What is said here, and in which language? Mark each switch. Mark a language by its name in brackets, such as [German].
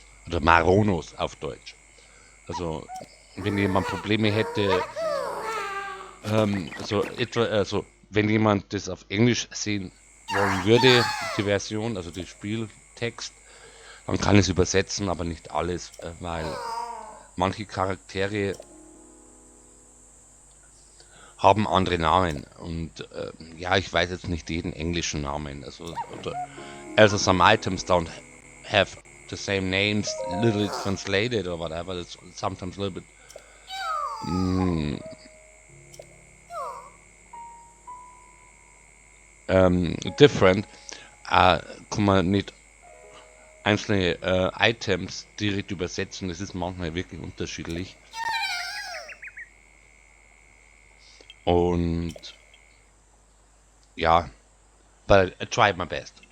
[German] Oder Maronos auf Deutsch. Also, wenn jemand Probleme hätte, also, wenn jemand das auf Englisch sehen wollen würde, die Version, also den Spieltext, dann kann ich es übersetzen, aber nicht alles, weil manche Charaktere haben andere Namen, und ja, ich weiß jetzt nicht jeden englischen Namen. [English] Also some items don't have the same names literally translated or whatever. It's sometimes a little bit different. [German] Kann man nicht einzelne Items direkt übersetzen, das ist manchmal wirklich unterschiedlich. [English] Und ja, but I tried my best.